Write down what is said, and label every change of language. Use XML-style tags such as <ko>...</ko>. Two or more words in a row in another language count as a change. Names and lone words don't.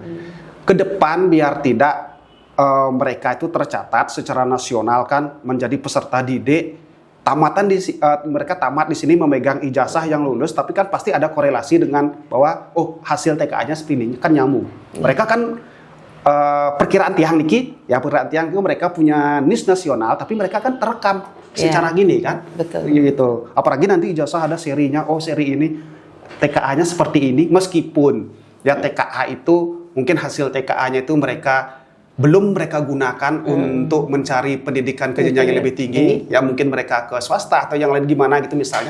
<id>Ke depan biar tidak mereka itu tercatat secara nasional kan menjadi peserta didik. Mereka tamat di sini memegang ijazah yang lulus, tapi kan pasti ada korelasi dengan bahwa hasil TKA-nya seperti ini kan nyambung. Mereka kan perkiraan</id> <ban>tiang niki,</ban> <id>ya perkiraan tiang itu mereka punya NIS nasional, tapi mereka kan terekam secara gini kan, gitu. Apalagi nanti ijazah ada serinya, seri ini TKA-nya seperti ini, meskipun ya TKA itu mungkin hasil TKA-nya itu belum mereka gunakan untuk mencari pendidikan ke jenjang yang lebih tinggi, ya mungkin mereka ke swasta atau yang lain gimana gitu misalnya.</id>